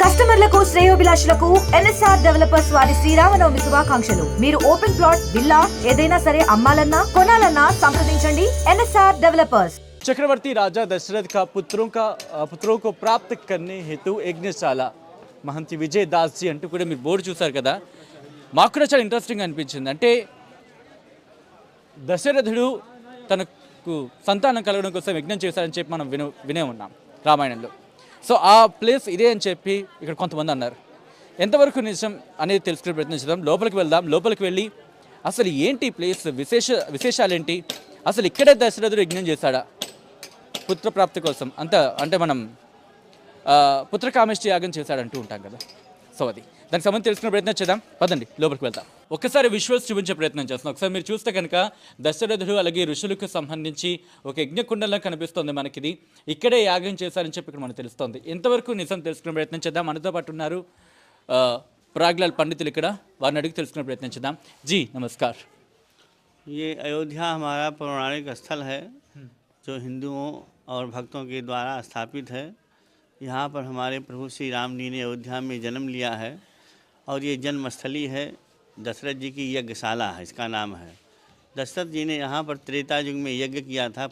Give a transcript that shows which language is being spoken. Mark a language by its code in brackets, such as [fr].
[te] శ్రేయోభిలాషులకు NSR developers వారి శ్రీరామనవమి శుభాకాంక్షలు. మీరు ఓపెన్ ప్లాట్, విల్లా ఏదైనా సరే అమ్మాలన్నా కొనాలన్నా సంప్రదించండి ఎన్ఎస్ఆర్ డెవలపర్స్. [hi] चक्रवर्ती राजा दशरथ का पुत्रों को प्राप्त करने हेतु यज्ञशाला महंती विजय दास जी [te] అంటూ కూడా మీరు బోర్డు చూసారు కదా. మాకు కూడా చాలా ఇంట్రెస్టింగ్ అనిపించింది. అంటే దశరథుడు తనకు సంతానం కలగడం కోసం యజ్ఞం చేశారని చెప్పి మనం వినే ఉన్నాం రామాయణంలో. సో ఆ ప్లేస్ ఇదే అని చెప్పి ఇక్కడ కొంతమంది అన్నారు. ఎంతవరకు నిజం అనేది తెలుసుకునే ప్రయత్నించడం. లోపలికి వెళ్దాం. లోపలికి వెళ్ళి అసలు ఏంటి ప్లేస్ విశేషాలు ఏంటి, అసలు ఇక్కడే దశరథుడు యజ్ఞం చేశాడా పుత్రప్రాప్తి కోసం అంటే మనం పుత్రకామేష్టి యాగం చేశాడంటూ ఉంటాం కదా. సో అది దానికి సంబంధించి తెలుసుకునే ప్రయత్నం చేద్దాం. పదండి లోపలికి వెళ్తాం. ఒక్కసారి విజువల్స్ చూపించే ప్రయత్నం చేస్తున్నాం. ఒకసారి మీరు చూస్తే కనుక దశరథుడు అలాగే ఋషులకు సంబంధించి ఒక యజ్ఞకుండంలో కనిపిస్తుంది మనకిది. ఇక్కడే యాగం చేశారని చెప్పి ఇక్కడ మనకు తెలుస్తుంది. ఎంతవరకు నిజం తెలుసుకునే ప్రయత్నం చేద్దాం. మనతో పాటు ఉన్నారు ప్రాగ్లాల్ పండితులు, ఇక్కడ వారిని అడిగి తెలుసుకునే ప్రయత్నం చేద్దాం. [hi] జీ నమస్कार. ये अयोध्या हमारा पौराणिक स्थल है जो हिंदुओं और भक्तों के द्वारा स्थापित है। यहाँ पर हमारे प्रभु श्री राम जी ने अयोध्या में जन्म लिया है और ये जन्मस्थली है। दशरथ जी की यज्ञशाला है, इसका नाम है। दशरथ जी ने यहाँ पर त्रेता युग में यज्ञ किया था।